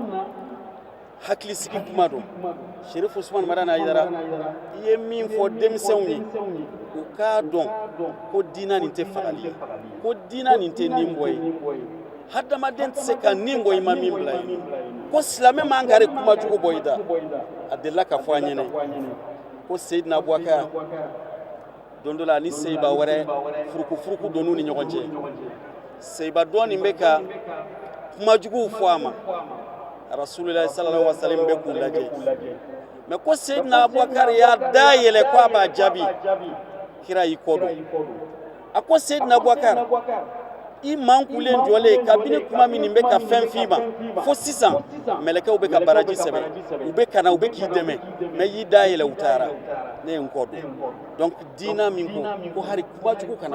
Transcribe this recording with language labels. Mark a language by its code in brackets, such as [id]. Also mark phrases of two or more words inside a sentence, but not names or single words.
[bm] hakilisigi kuma don Sherifu Usmani Madani Hayidara i ye min fɔ denmisɛnw ye u k'a dɔn ko diinɛ nin tɛ fagali ye ko diinɛ nin tɛ ninbɔ ye hadamaden tɛ se ka nin bɔ i ma min bila ye ko silamɛ man ka kuma jugu bɔ i da a delila ka fɔ an ɲɛna ko Seyidina Abubakar don dɔ la ni seyiba wɛrɛ furuku donn'u ni ɲɔgɔn cɛ seyiba dɔ nin bɛ ka kuma juguw fɔ a ma Rasulilayi [ar] صلى الله عليه وسلم [bm] bɛ k'u lajɛ mais ko Seyidina Abubakar y'a da yɛlɛ ko a b'a jaabi kira y'i kɔ don a ko Seyidina Abubakar i mankulen jɔlen kabini kuma min bɛ ka fɛn f'i ma fo sisan mɛlɛkɛw bɛ ka baraji sɛbɛn u bɛ kana u bɛ k'i dɛmɛ mais y'i da yɛlɛ u taara ne ye n kɔ don donc diinɛ min ko hari kuma jugu kana